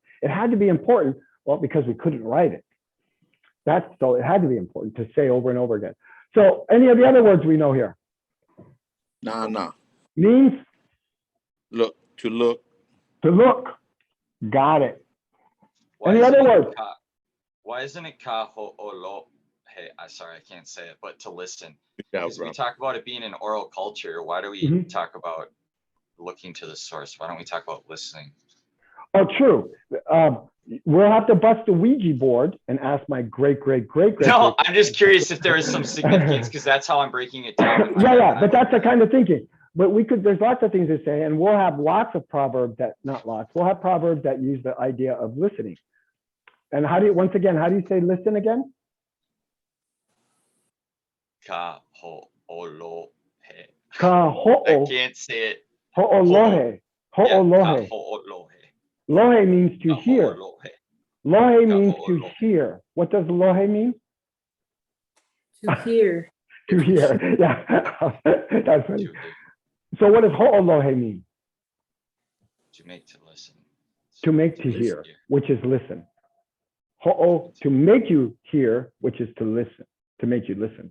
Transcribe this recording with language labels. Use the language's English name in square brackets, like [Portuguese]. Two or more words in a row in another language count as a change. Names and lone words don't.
[English] It had to be important, well, because we couldn't write it. So it had to be important to say over and over again. So any of the other words we know here? No. Means? Look, to look. To look. Got it. Why Any isn't other it words? Why isn't it [Hawaiian] ka ho o lo? [English] Hey, sorry, I can't say it, but to listen. Good job, Because bro. we talk about it being an oral culture. Why do we Mhm. talk about looking to the source? Why don't we talk about listening? Oh, true. We'll have to bust the Ouija board and ask my great. No, I'm just curious if there is some significance, because that's how I'm breaking it down. in my head Yeah, when I but that's look the at it. kind of thinking. But there's lots of things to say, and we'll have lots of proverbs we'll have proverbs that use the idea of listening. And how do you say listen again? [Hawaiian] Ka ho o lo he. [English] Ka I ho'o, can't say it. ho'olohe, Yeah, ka ho'olohe. [Hawaiian] ho o lo he. [English] Lohe means to [Hawaiian] Ka ho o [English] hear. [Hawaiian] lo he. [English] Lohe Ka means to ho'olohe. hear. What does lohe mean? To hear. To hear. Yeah, that's funny. To hear, So what does ho'olohe mean? to make to listen. To make to listen hear, which is listen. Ho'o, to make you hear, which is to listen, to make you listen.